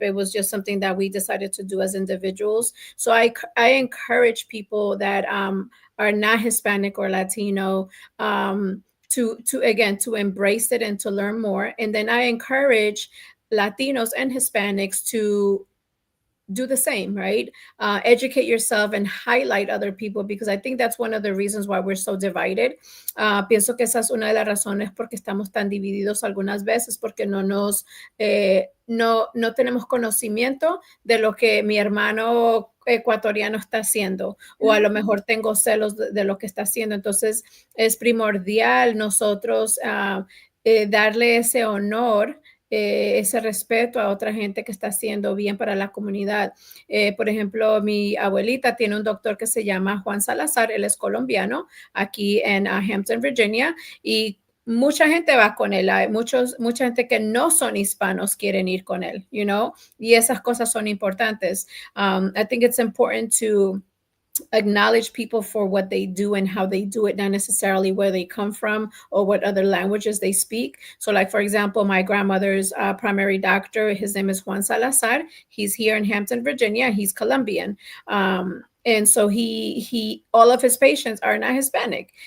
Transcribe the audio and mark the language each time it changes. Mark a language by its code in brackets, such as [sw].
[en] It was just something that we decided to do as individuals. So I encourage people that are not Hispanic or Latino to embrace it and to learn more. And then I encourage Latinos and Hispanics to do the same, right? Educate yourself and highlight other people, because I think that's one of the reasons why we're so divided. [es] Pienso que esa es una de las razones porque estamos tan divididos algunas veces, porque no tenemos conocimiento de lo que mi hermano ecuatoriano está haciendo, o a lo mejor tengo celos de lo que está haciendo. Entonces es primordial nosotros darle ese honor, ese respeto a otra gente que está haciendo bien para la comunidad. Por ejemplo, mi abuelita tiene un doctor que se llama Juan Salazar, él es colombiano, aquí en Hampton, Virginia, y mucha gente va con él. Hay mucha gente que no son hispanos quieren ir con él, y esas cosas son importantes. [en] I think it's important to acknowledge people for what they do and how they do it, not necessarily where they come from or what other languages they speak. So like, for example, my grandmother's primary doctor, his name is Juan Salazar. He's here in Hampton, Virginia. He's Colombian. And so he all of his patients are not Hispanic.